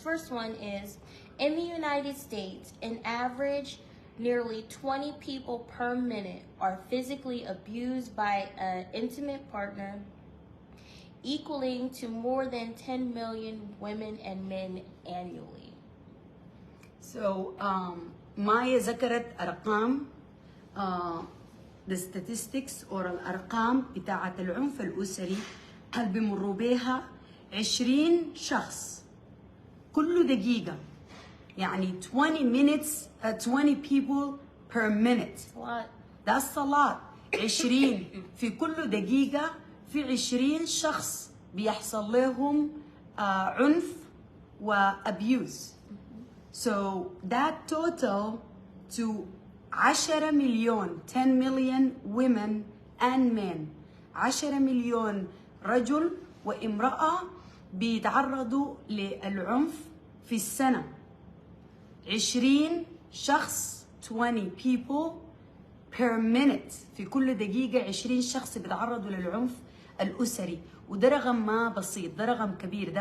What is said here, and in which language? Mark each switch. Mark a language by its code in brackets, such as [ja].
[en] First one is, in the United States, an average nearly 20 people per minute are physically abused by an intimate partner, equaling to more than 10 million women and men annually. So, [ar] Maya ذكرت أرقام [en] the statistics or [ar] الأرقام بتاعة العنف الأسري هل بمروا بيها 20 شخص كل دقيقة، يعني [en] 20 minutes 20 people per minute. What? That's a lot. [ar] 20 في كل دقيقة في 20 شخص بيحصل لهم عنف وabuse. [en] So that total to 10 [ar] مليون [en] 10 million women and men. [ar] 10 مليون رجل وامرأة بيتعرضوا للعنف في السنة. 20 شخص [en] 20 people per minute [ar] في كل دقيقة 20 شخص بيتعرضوا للعنف الأسري، وده رقم ما بسيط، ده رقم كبير.